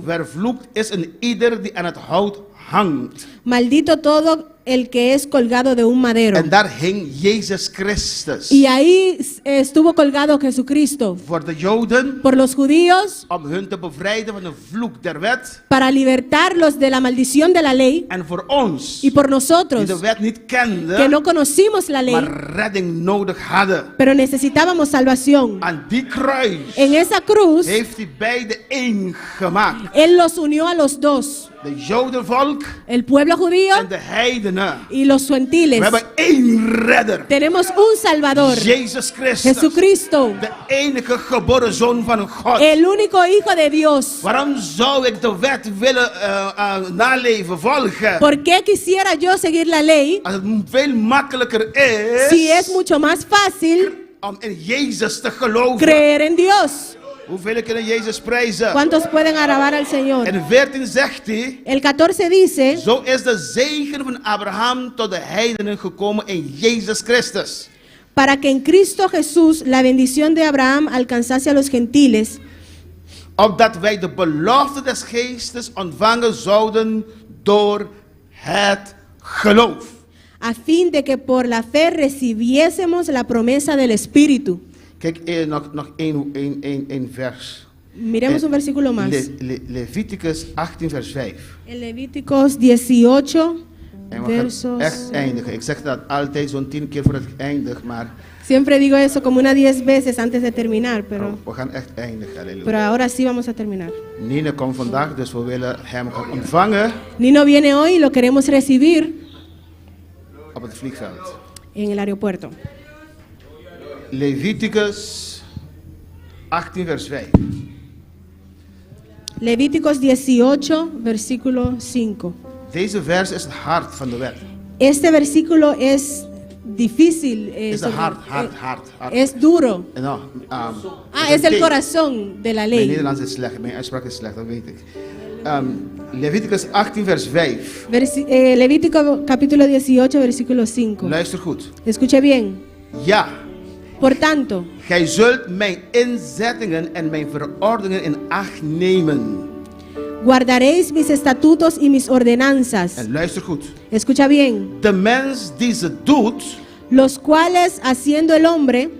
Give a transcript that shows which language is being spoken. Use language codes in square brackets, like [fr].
[nl] Vervloekt is een ieder die aan het hout hangt. [es] maldito todo el que es colgado de un madero. [nl] En daar hing Jezus Christus. [es] Y ahí estuvo colgado Jesucristo [nl] Voor de Joden, [es] por los judíos, [nl] om hun te bevrijden van de vloek der wet. [es] para libertarlos de la maldición de la ley, [nl] En voor ons, [es] y por [nl] die [es] nosotros [nl] de wet niet [es] que [nl] kenden, [es] no conocimos la ley, [nl] maar redding nodig hadden. [es] pero necesitábamos salvación. [nl] Aan die kruis [es] En esa cruz, [nl] heeft hij beide één gemaakt. [es] Él los unió a los dos, [nl] De Jodenvolk [es] el pueblo judío [nl] en de heidenen. [es] y los gentiles. [nl] We hebben één redder. [es] Tenemos un Salvador, [nl] Jezus Christus. [es] Jesucristo, [nl] De enige geboren zoon van God. [es] el único Hijo de Dios. [nl] Waarom zou ik de wet willen naleven, volgen? [es] ¿Por qué quisiera yo seguir la ley [nl] Als het veel makkelijker is [es] si es mucho más fácil [nl] om in Jezus te geloven. [es] creer en Dios? [nl] Hoeveel kunnen Jezus prijzen? [es] ¿Cuántos pueden alabar al Señor? [nl] En 14 zegt hij, [es] El 14 dice, [nl] zo is de zegen van Abraham tot de heidenen gekomen in Jezus Christus. [es] para que en Cristo Jesús la bendición de Abraham alcanzase a los gentiles, [nl] Opdat wij de belofte des geestes ontvangen zouden door het geloof. [es] a fin de que por la fe recibiésemos la promesa del Espíritu. [nl] Kijk, nog één vers. [es] Miremos un versículo más. [nl] Leviticus 18 vers 5. [es] En Levíticos 18, [nl] En we gaan [es] versos... [nl] echt eindigen. Ik zeg dat altijd zo'n 10 keer voor het eindig, maar [es] Siempre digo eso como unas 10 veces antes de terminar, pero [nl] we gaan echt eindigen. Halleluja. [es] ahora sí vamos a terminar. [nl] Nina komt vandaag, dus we willen hem gaan ontvangen [es] Nino viene hoy y lo queremos recibir [nl] op het vliegveld. [es] en el aeropuerto. [nl] Leviticus 18 vers 5. [es] Levíticos 18, versículo 5. [nl] Deze vers is het hart van de wet. [es] Este versículo es difícil, [nl] Is de hart. [es] es duro. [nl] Nou, [es] Es el corazón de la [nl] Mijn [es] ley. [nl] Nederlands is slecht, mijn uitspraak is slecht, dat weet ik. Leviticus 18 vers 5. [es] Levítico capítulo 18, versículo 5. [nl] Luister goed. [es] Escuche bien. [nl] Ja, [es] Por tanto, [nl] gij zult mijn inzettingen en mijn verordeningen in acht nemen. [es] guardaréis mis estatutos y mis ordenanzas. [nl] En luister goed. [es] Escucha bien. [nl] De mens die ze doet, [es] Los cuales, haciendo el hombre,